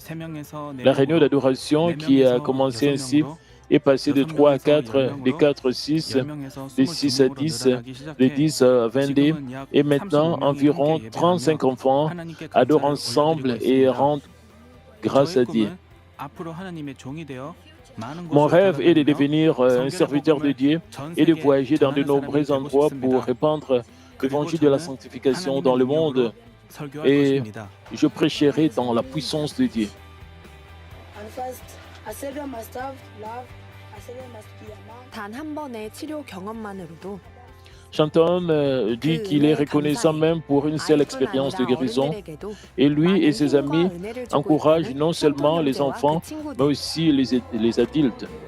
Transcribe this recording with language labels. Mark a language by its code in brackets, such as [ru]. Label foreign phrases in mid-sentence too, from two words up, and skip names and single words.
[fr] La réunion d'adoration qui a commencé ainsi est passée de 3 à 4, de 4 à 6, de 6 à 10, de 10 à 22, et maintenant environ 35 enfants adorent ensemble et rendent grâce à Dieu. Mon rêve est de devenir un serviteur de Dieu et de voyager dans de nombreux endroits pour répandre l'évangile de la sanctification dans le monde. Et je prêcherai dans la puissance de Dieu. [ko] 단 한 번의 치료 경험만으로도 [fr] Shenton dit qu'il est reconnaissant même pour une seule expérience de guérison. Et lui et ses amis encouragent non seulement les enfants, mais aussi les adultes.